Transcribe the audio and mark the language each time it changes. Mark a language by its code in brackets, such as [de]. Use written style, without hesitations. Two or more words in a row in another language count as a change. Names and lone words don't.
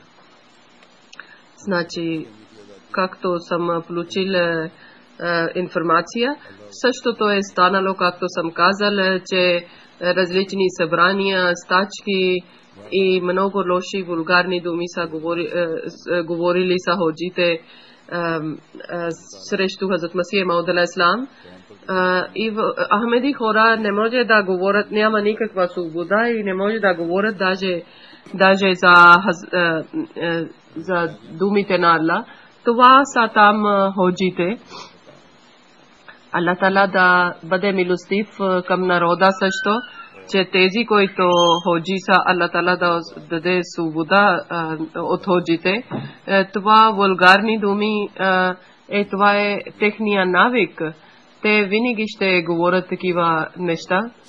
[bg] Значи, както съм получил информация, същото е станало, както съм казал, че различни събрания, стачки и много лоши вулгарни думи са говорили са ходжите срещу Хазрат Масих Мауд алейхиссалам. И Ахмеди хора не може да говорят, няма никаква свобода и не може да говорят даже за думите на Аллах. Това са там ходжите. Аллах Таала да бъде милостив към народа също, че тези, които ходжи са, Аллах Таала да даде свобода от ходжите. Това вулгарни думи, това е техния навик. Те винаги ще говорят такива неща.